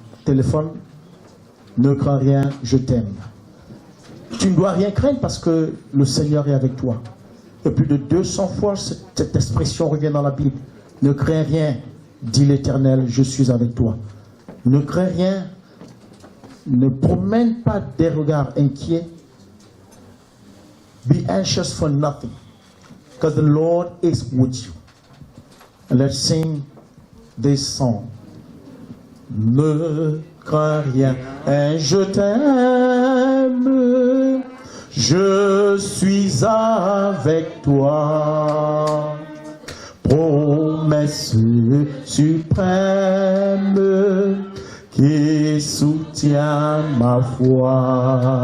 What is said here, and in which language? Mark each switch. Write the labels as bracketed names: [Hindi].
[French] téléphone, ne crains rien, je t'aime. Tu ne dois rien craindre parce que le Seigneur est avec toi. Et plus de 200 fois, cette expression revient dans la Bible. Ne crains rien, dit l'Éternel, je suis avec toi. Ne crains rien, ne promène pas des regards inquiets. [English] Be anxious for nothing, because the Lord is with you. And let's sing this song. [French] Ne crains rien, je t'aime, je suis avec toi. Promesse suprême qui soutient ma foi.